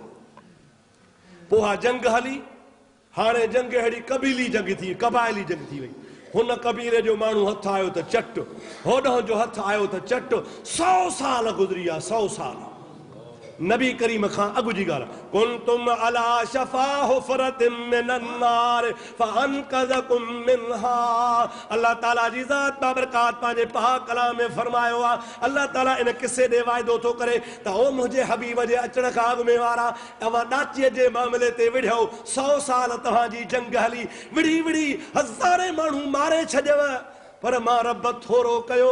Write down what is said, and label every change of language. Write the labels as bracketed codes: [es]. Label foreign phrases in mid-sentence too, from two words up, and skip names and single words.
[sd] पोइ हा जंग हली। हाणे जंग अहिड़ी कबीली जंग थी, क़बाइली जंग थी वई। हुन कबीले जो माण्हू हथु आयो त चट, होॾो जो हथु आयो त चट। 100 साल गुज़री विया, 100 साल। नबी करीम खां अॻु जी ॻाल्हि। [ar] كنتم على شفا حفرة من النار فأنقذكم منها. [sd] अल्लाह ताला जी ज़ात बाबरकात पंहिंजे पाक कलाम में फरमायो आहे। अल्लाह ताला इन किसे ॾे वाइदो थो करे त ओ मुंहिंजे हबीब जे अचण खां अॻु में वारा तव्हां ॾाचीअ जे मामले ते विढ़ियो। 100 साल तव्हांजी जंग हली, विढ़ी विढ़ी हज़ारे माण्हू मारे छॾियव, पर मां रब थोरो कयो।